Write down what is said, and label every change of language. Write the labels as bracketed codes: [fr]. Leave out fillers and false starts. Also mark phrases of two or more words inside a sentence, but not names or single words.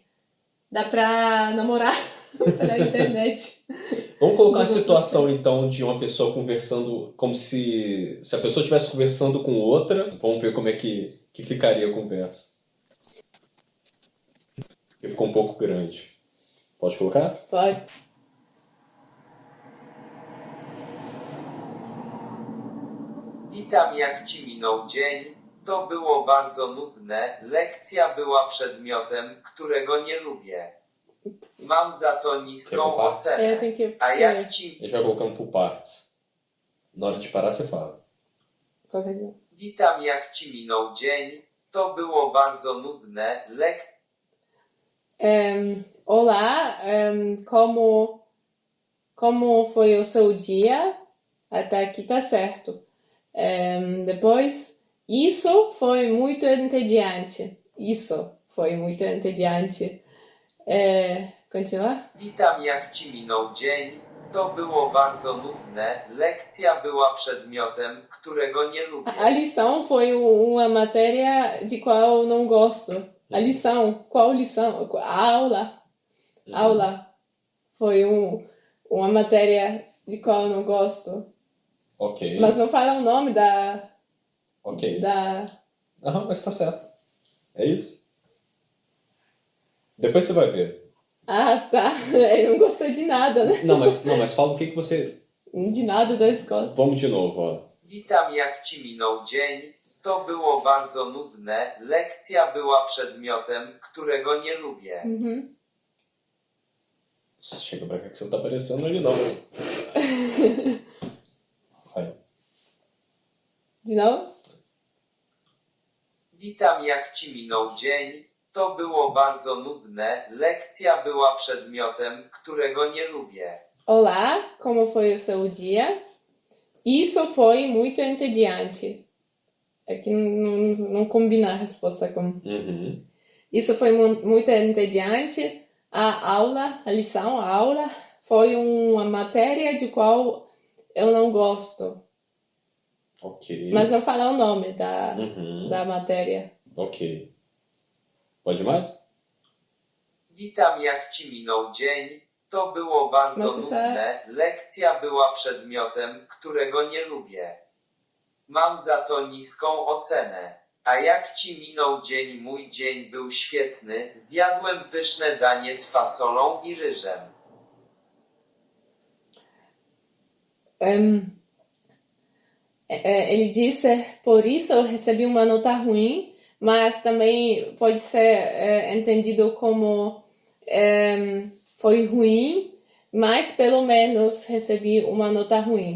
[pt] Dá pra namorar pela internet. Vamos colocar uma situação, então, de uma pessoa conversando como se a pessoa estivesse conversando com outra. Vamos ver como é que ficaria a conversa. Porque ficou um pouco grande. Pode colocar? Pode. [pl] Witam, jak ci minął dzień? To było bardzo nudne, lekcja była przedmiotem, którego nie lubię. Mam za to niską ocenę. A jak ci... [pt] A gente vai colocando por partes. Na hora de parar, você fala. [pl] Witam, jak ci minął dzień? To było bardzo nudne, [pt] Olá, como foi o seu dia? Até aqui tá certo. Depois, isso foi muito entediante. Isso foi muito entediante. Continuar? [pl] Witam, jak ci minął dzień? To było bardzo nudne, lekcja była przedmiotem, którego nie lubię. [pt] A lição foi uma matéria de qual eu não gosto. A lição, qual lição? A aula. Aula foi uma matéria de qual eu não gosto. Ok. Mas não fala o nome da... Ok. Aham, mas tá certo. É isso. Depois você vai ver. Ah, tá. Eu não gostei de nada, né? Não, mas fala o que você... De nada da escola. Vamos de novo, ó. [pl] Witam, jak ci minął dzień? To było bardzo nudne, lekcja była przedmiotem, którego nie lubię. [pt] Chega pra cá que você não tá aparecendo ali, não. Vai. De novo? [pl] Witam, jak ci minął dzień? To było bardzo nudne, lekcja była przedmiotem, którego nie lubię. [pt] Olá, como foi o seu dia? Isso foi muito entediante. É que não combina a resposta com... Isso foi muito entediante. A aula, a lição, a aula, foi uma matéria de qual eu não gosto. Ok. Mas não falar o nome da matéria. Ok. Pode mais? [pl] Witam, jak ci minął dzień? To było bardzo nudne, lekcja była przedmiotem, którego nie lubię. Mam za to niską ocenę. A jak ci minął dzień? Mój dzień był świetny, zjadłem pyszne danie z fasolą i ryżem. [pt] Ele disse, por isso eu recebi uma nota ruim, mas também pode ser entendido como foi ruim, mas pelo menos recebi uma nota ruim.